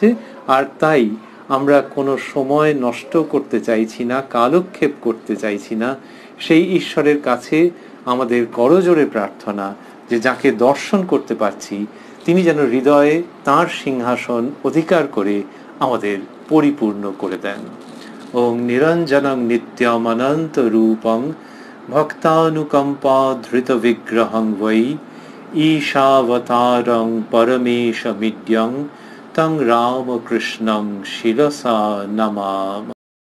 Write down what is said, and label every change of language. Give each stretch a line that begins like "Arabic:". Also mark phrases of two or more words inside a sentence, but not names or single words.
Bangla: আর তাই আমরা কোনো সময় নষ্ট করতে চাইছি না, কালক্ষেপ করতে চাইছি না। সেই ঈশ্বরের কাছে আমাদের করজোড়ে প্রার্থনা যে যাকে দর্শন করতে পারছি তিনি যেন হৃদয়ে তাঁর সিংহাসন অধিকার করে আমাদের পরিপূর্ণ করে দেন।
Sanskrit: ওং নিরঞ্জনং নিত্যমনন্ত রূপং ভক্তানুকম্পা ধৃত বিগ্রহং বৈ ঈশাবতারং পরমেশমিদ্যং তং রামকৃষ্ণং শিরসা নমাম।